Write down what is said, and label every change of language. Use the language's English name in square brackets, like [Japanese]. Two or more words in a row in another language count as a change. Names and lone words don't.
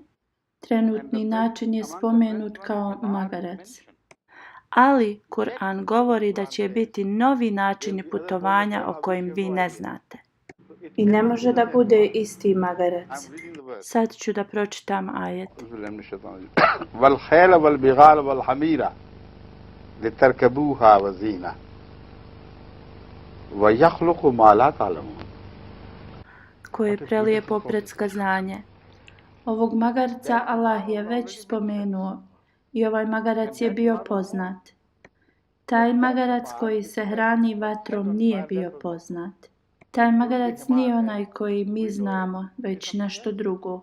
[Bosnian] Trenutni način je spomenut kao magarac. Ali Kur'an govori da će biti novi načini putovanja o kojim vi ne znate. I ne može da bude isti magarac. Sad ću da pročitam ajet. [Arabic] والخيل والبغال والحمير لتركبوها وزينة ويخلق ما لا تعلمون. [Bosnian] Koje je prelijepo predskazanje. Ovog magarca Allah je već spomenuo. I ovaj magarac je bio poznat. Taj magarac koji se hrani vatrom nije bio poznat. Taj magarac nije onaj koji mi znamo, već nešto drugo.